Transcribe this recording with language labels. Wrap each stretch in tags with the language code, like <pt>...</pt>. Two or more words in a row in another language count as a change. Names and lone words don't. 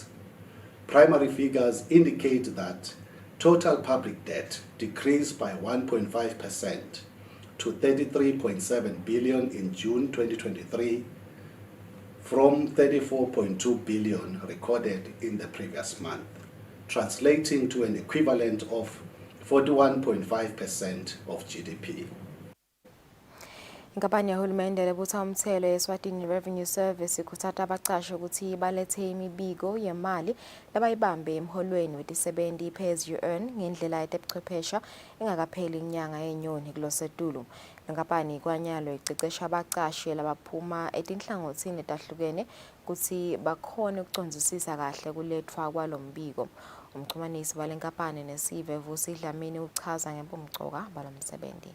<en>Primary figures indicate that total public debt decreased by 1.5% to 33.7 billion in June 2023 from 34.2 billion recorded in the previous month, translating to an equivalent of 41.5% of GDP.</en> <ss>Inkampani yahulumende lebutha umthelo ye-Eswatini Revenue Service ikhuthaza abaqashi ukuthi balethe imibiko yemali labayibambe emholweni wetisebenti</ss> <en>pay as you earn</en> <ss>ngendlela yetebuchwephesha engakapheli inyanga yenyoni kulosetulu. Inkampani ikwanyalo icecesha abaqashi labaphuma etinhlangothini tahlukene ukuthi bakhone ukucondzisisa kahle kulethwa kwalombiko. Umxhumanisi walenkampani nesive Vusi Dlamini uchaza ngempumcoka balomsebenzi.</ss>